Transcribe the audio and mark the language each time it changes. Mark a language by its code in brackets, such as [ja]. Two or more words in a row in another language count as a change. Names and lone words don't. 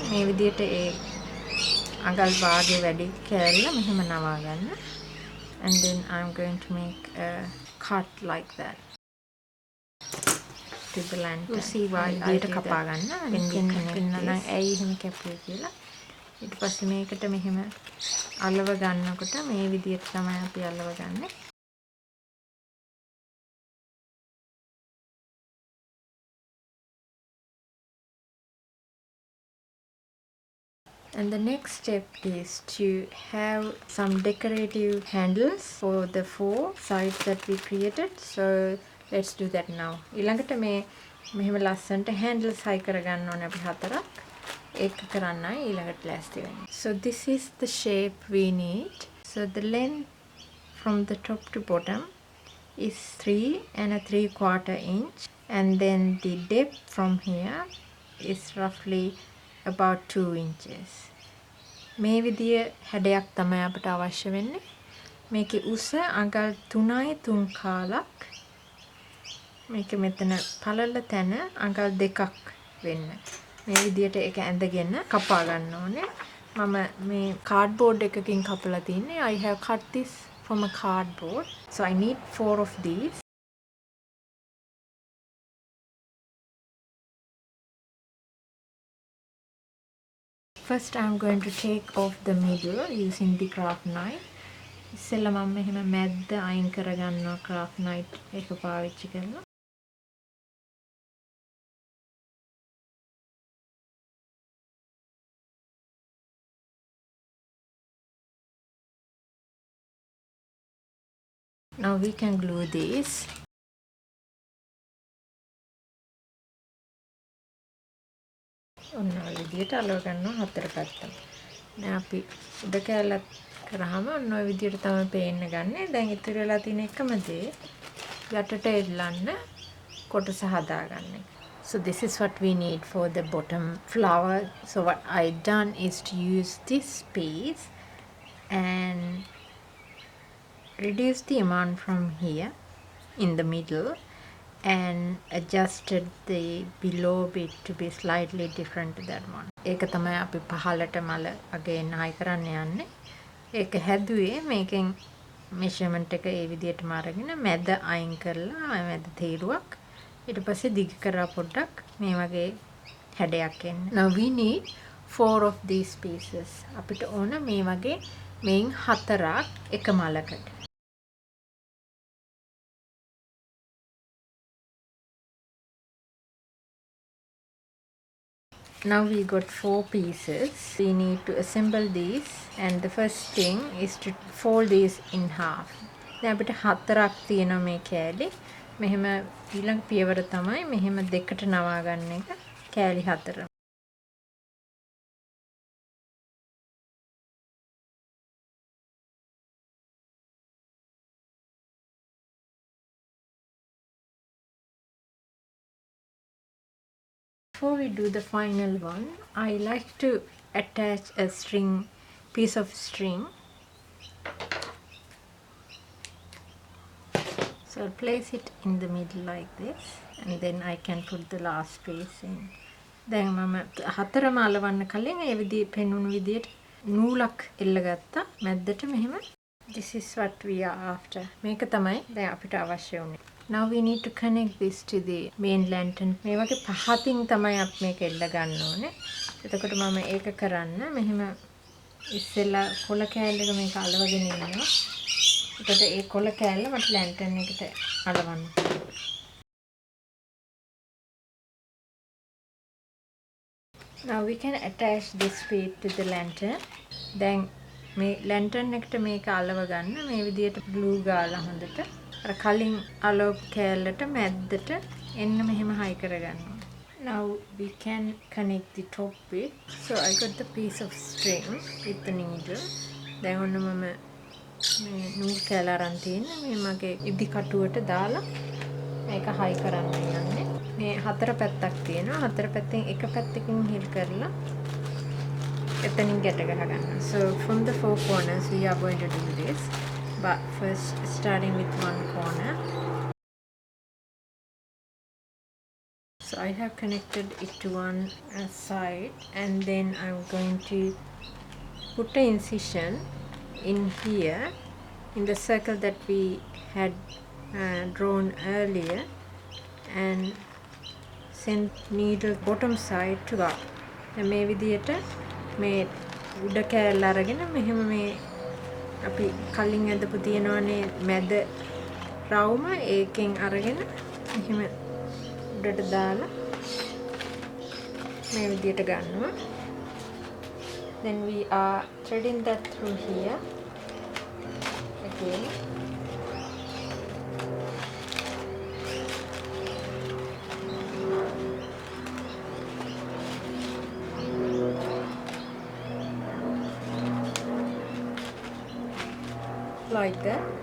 [si] මේ විදිහට ඒ අඟල් භාගය වැඩි කෑල්ල මෙහෙම නවා ගන්න. [en] And then I'm going to make a cut like that to the lantern. You see why I did [si] කපා ගන්න. වෙන නම් ඇයි එහෙම කැපුවේ කියලා. ඊට පස්සේ මේකට මෙහෙම අලව ගන්නකොට මේ විදිහට තමයි අපි අලව ගන්නේ. [en] And the next step is to have some decorative handles for the 4 sides that we created. So let's do that now. [si] ඊළඟට මේ මෙහෙම ලස්සනට handles හයි කරගන්න ඕනේ අපි 4ක්. ඒක කරන්නයි ඊළඟට ලෑස්ති වෙන්නේ. [en] So this is the shape we need. So the length from the top to bottom is 3 and a 3/4 inch, and then the depth from here is roughly about 2 inches. [si] මේ විදිය හැඩයක් තමයි අපිට අවශ්‍ය වෙන්නේ. මේකේ උස අඟල් 3යි 3 කාලක්. මේක මෙතන පළල තැන අඟල් 2ක් වෙන්න. මේ විදියට ඒක ඇඳගෙන කපා ගන්න ඕනේ. මම මේ cardboard එකකින් කපලා තින්නේ. [en] I have cut this from a cardboard. So I need 4 of these. First I'm going to take off the middle using the craft knife. [si] ඉස්සෙල්ලා මම මෙහෙම මැද්ද අයින් කරගන්නවා [en] craft knife [si] එක පාවිච්චි කරලා. [en] Now we can glue this. [si] ඔන්න ඔය විදිහට අලව ගන්නවා 4 පැත්තම. දැන් අපි උඩ කැලලත් කරාම ඔන්න ඔය විදිහට තමයි පේන්න ගන්නේ. දැන් ඉතුරු වෙලා තියෙන එකම දේ යටට එල්ලන්න කොටස හදාගන්න එක. [en] So this is what we need for the bottom flower. So what I done is to use this piece and reduce the amount from here in the middle and adjusted the below bit to be slightly different to that one. [si] ඒක තමයි අපි පහලට මල අගේන් හයි කරන්න යන්නේ. ඒක හැදුවේ මේකෙන් measurement එක ඒ විදිහටම අරගෙන මැද අයින් කරලා මැද තීරුවක් ඊට පස්සේ දිග කරා පොඩ්ඩක් මේ වගේ හැඩයක් එන්න. [en] Now we need 4 of these pieces. [si] අපිට ඕන මේ වගේ මේන් 4ක් එක මලකට. [en] Now we got 4 pieces. We need to assemble these, and the first thing is to fold these in half. [si] දැන් අපිට 4ක් තියෙනවා මේ කෑලි. මෙහෙම ඊළඟ පියවර තමයි මෙහෙම දෙකට නවා ගන්න එක කෑලි 4. [en] Before we do the final one, I like to attach a piece of string. So I'll place it in the middle like this, and then I can put the last piece in. [si] දැන් මම හතරම අලවන්න කලින් ඒ විදිහ පෙන්වුණු විදිහට නූලක් එල්ලගත්තා මැද්දට මෙහෙම. [en] This is what we are after. [si] මේක තමයි දැන් අපිට අවශ්‍ය වුනේ. [en] Now we need to connect this to the main lantern. [si] මේ වගේ පහතින් තමයි අපි මේක එල්ල ගන්න ඕනේ. එතකොට මම ඒක කරන්න මෙහෙම ඉස්සෙල්ලා කොළ කෑල්ලක මේක අලවගෙන ඉන්නවා. එතකොට ඒ කොළ කෑල්ල මට lantern එකට අලවන්න. [en] Now we can attach this piece to the lantern. [si] දැන් මේ lantern එකට මේක අලව ගන්න මේ විදිහට glue ගාලා හොඳට අර කලින් අලවපු කෑල්ලට මැද්දට එන්න මෙහෙම හයි කරගන්නවා. [en] Now we can connect the top bit. So I got the piece of string with the needle. [si] දැන් ඔන්න මම මේ නූල් කෑල්ල අරන් තියෙන්නේ මේ මගේ ඉදි කටුවට දාලා මේක හයි කරන්න යන්නේ. මේ 4 පැත්තක් තියෙනවා. 4 පැත්තෙන් එක පැත්තකින් හිල් කරලා එතනින් ගැට ගහ ගන්නවා. [en] So from the 4 corners we are going to do this. But first starting with one corner. So I have connected it to one side, and then I'm going to put an incision in here in the circle that we had drawn earlier, and send needle bottom side to up. [si] මේ විදියට මේ උඩ කෑල්ල අරගෙන මෙහෙම මේ අපි කලින් ඇදපු තියෙනවනේ මැද රවුම ඒකෙන් අරගෙන එහෙම උඩට දාලා මේ විදියට ගන්නවා. [en] Then we are threading that through here again. Like that.